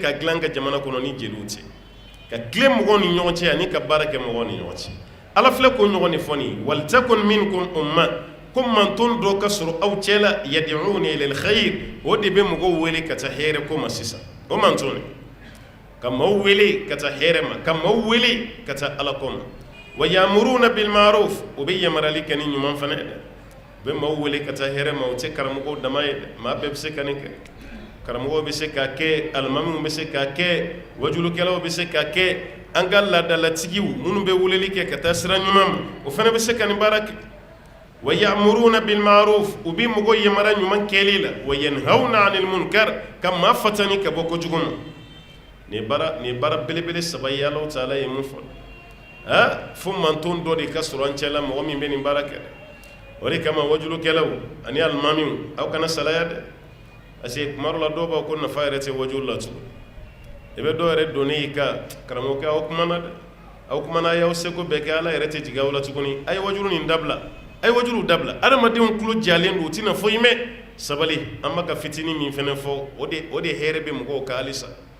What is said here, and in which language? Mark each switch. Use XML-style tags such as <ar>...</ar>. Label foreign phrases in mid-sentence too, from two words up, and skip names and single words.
<bm>ka dilan ka jamana kɔnɔ ni jeliw tɛ ka tile mɔgɔw ni ɲɔgɔn cɛ ani ka baara kɛ mɔgɔw ni ɲɔgɔn cɛ ala filɛ ko ɲɔgɔn de fɔ nin ye</bm> <ar>ولتكن منكم أمة</ar> <bm>ko mantɔn dɔ ka sɔrɔ aw cɛ la</bm> <ar>يدعون إلى الخير</ar> <bm>o de bɛ mɔgɔw wele ka taa hɛrɛ ko ma sisan o mantɔn ka maaw wele ka taa hɛrɛ ma ka maaw wele ka taa ala ko ma</bm> <ar>ويأمرون بالمعروف</ar> <bm>o bɛ yamarali kɛ ni ɲuman fana ye dɛ u bɛ maaw wele ka taa hɛrɛ ma o tɛ karamɔgɔw dama ye dɛ maa bɛɛ bɛ se ka nin kɛ karamɔgɔw bɛ se ka kɛ alimamiw bɛ se ka kɛ wajulukɛlaw bɛ se ka kɛ an ka laadalatigiw minnu bɛ weleli kɛ ka taa sira ɲuman ma o fana bɛ se ka nin baara kɛ</bm> <ar>ويأمرون بالمعروف</ar> <bm>u bɛ mɔgɔ yamara ɲuman kɛli la</bm> <ar>وينهون عن المنكر</ar> <bm>ka maa fatani ka bɔ kojugu ma nin baara belebele saba ye Alahu Taala ye mun fɔ fo manton dɔ de ka sɔrɔ an cɛla mɔgɔ min bɛ nin baara kɛ o de kama wajulukɛlaw ani alimamiw aw kana salaya dɛ</bm> <fr>parce que</fr> <bm>tuma dɔ la dɔw b'a ko nafa yɛrɛ tɛ wajulu la tugun i bɛ dɔw yɛrɛ donni yi ka karamɔgɔkɛ aw kumana dɛ aw kumana a y'aw seko bɛɛ kɛ Ala yɛrɛ tɛ jigin aw la tuguni a ye wajulu nin dabila a ye wajulu dabila adamadenw tulo jalen don u tɛna foyi mɛn sabali an bɛ ka fitinin min fɛnɛ fɔ o de hɛrɛ bɛ mɔgɔw kan halisa</bm>